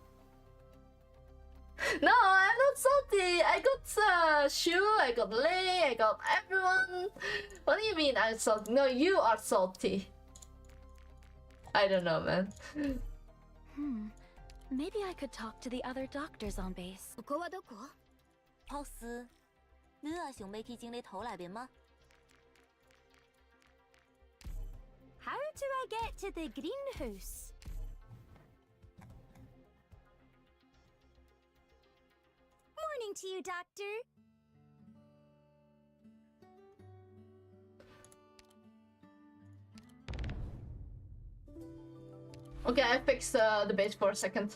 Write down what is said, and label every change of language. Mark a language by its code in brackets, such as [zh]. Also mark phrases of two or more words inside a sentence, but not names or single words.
[en] No, I'm not salty. I got Shu, I got Lei, I got everyone. What do you mean I'm salty? No, you are salty. I don't know, man. Maybe I could talk to the other doctors on base. [ja] ここはどこ？ [zh] Boss，你也想要去整理头内面吗？ [en] How do I get to the greenhouse? Morning to you, Doctor. Okay, I fixed the base for a second.